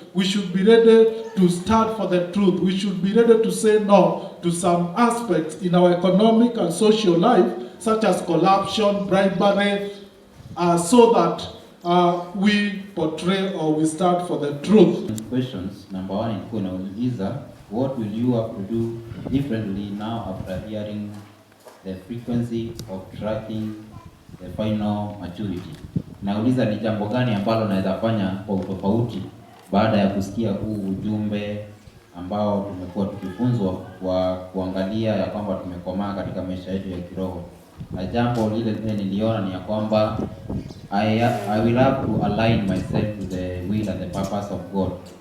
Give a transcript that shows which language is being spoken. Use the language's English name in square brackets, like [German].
[English] we should be ready to stand for the truth. We should be ready to say no to some aspects in our economic and social life, such as corruption, bribery, so that we portray or we stand for the truth. Questions. Number one [Swahili] ilikuwa inauliza, [English] what will you have to do differently now after hearing the frequency of tracking the final maturity? [Swahili] Nauliza ni jambo gani ambalo naweza fanya kwa utofauti baada ya kusikia huu ujumbe ambao tumekuwa tukifunzwa kwa kuangalia ya kwamba tumekomaa katika maisha yetu ya kiroho. Na jambo lile niliona ni ya kwamba [English] I will have to align myself to the will and the purpose of God.